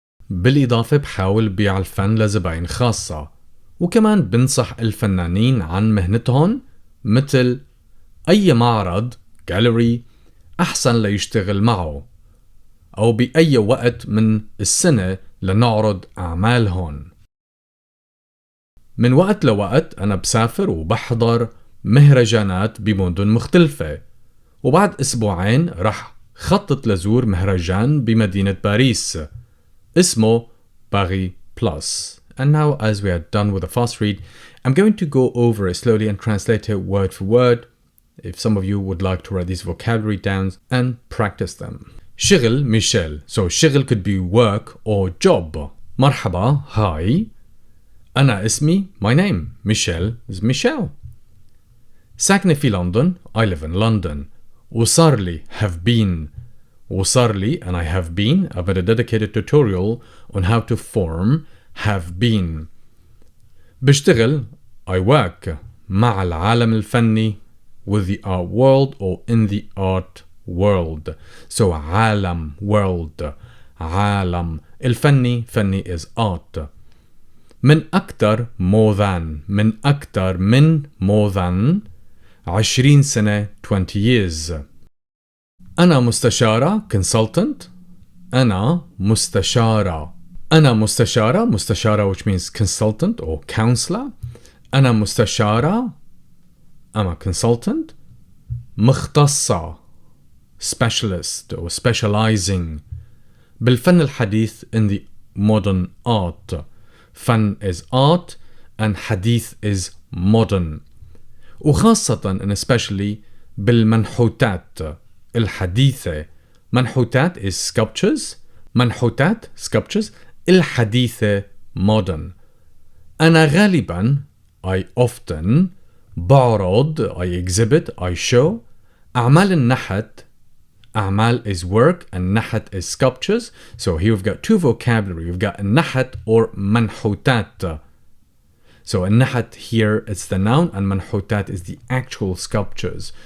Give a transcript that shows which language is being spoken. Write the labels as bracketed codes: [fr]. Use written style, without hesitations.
[ar] بالإضافة بحاول بيع الفن لزباين خاصة، وكمان بنصح الفنانين عن مهنتهم مثل أي معرض جاليري أحسن ليشتغل معه، أو بأي وقت من السنة لنعرض أعمالهم. من وقت لوقت أنا بسافر وبحضر مهرجانات بمدن مختلفة، وبعد أسبوعين رح خطط لزور مهرجان بمدينة باريس اسمه باري بلس. [en] And now, as we are done with the fast read, I'm going to go over it slowly and translate it word for word, if some of you would like to write these vocabulary down and practice them. [ar] شغل ميشيل. [en] So [ar] شغل [en] could be work or job. [ar] مرحبا, [en] hi. [ar] أنا اسمي, [en] my name. Michelle is Michelle. [ar] ساكنة في لندن, [en] I live in London. [ar] وصار لي, [en] have been. [ar] وصار لي, [en] and I have been. I've made a dedicated tutorial on how to form have been. [ar] بشتغل, [en] I work. [ar] مع العالم الفني, [en] with the art world or in the art world. So [ar] عالم, [en] world. [ar] عالم. الفني, فني [en] is art. [ar] من أكتر [en] more than. [ar] من أكتر من [en] more than 20 [ar] سنة [en] 20 years. [ar] أنا مستشارة [en] consultant. [ar] أنا مستشارة. أنا مستشارة. مستشارة [en] which means consultant or counselor. [ar] أنا مستشارة. [en] I'm a consultant. [ar] مختصة [en] specialist or specializing [ar] بالفن الحديث [en] in the modern art. [ar] فن [en] is art and [ar] حديث [en] is modern. [ar] وخاصة [en] and especially [ar] بالمنحوتات الحديثة. منحوتات [en] is sculptures. [ar] منحوتات [en] sculptures. [ar] الحديثة [en] modern. [ar] أنا غالبا [en] I often [ar] بعرض [en] I exhibit I show [ar] أعمال النحت. أعمال [en] is work and [ar] نحت [en] is sculptures. So here we've got two vocabulary. We've got [ar] النحت [en] or [ar] منحوتات. [en] So النحت here it's the noun and منحوتات is the actual sculptures.